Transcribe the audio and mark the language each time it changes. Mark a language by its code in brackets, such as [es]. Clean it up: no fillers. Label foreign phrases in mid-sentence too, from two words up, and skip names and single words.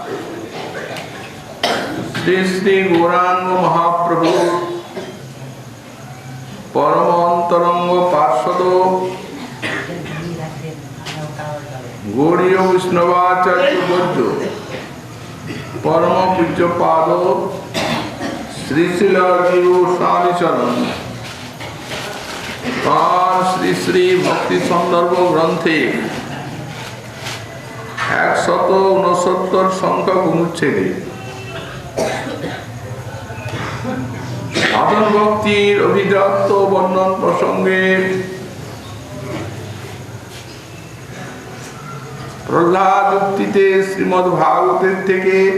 [bn] শ্রী শ্রী গৌরাঙ্গ মহাপ্রভু পরম অন্তরঙ্গ পার্ষদ গৌড়ীয় বৈষ্ণবাচার্য বৌদ্ধ পরম পূজ্য পাদ শ্রী শ্রী গোস্বামী চরণ শ্রী শ্রী ভক্তি সন্দর্ভ গ্রন্থে 169 সংখ্যক অনুচ্ছেদে সাধন ভক্তির অভিজাত বর্ণন প্রসঙ্গে প্রহ্লাদ উক্তিতে শ্রীমদ্ ভাগবতের থেকে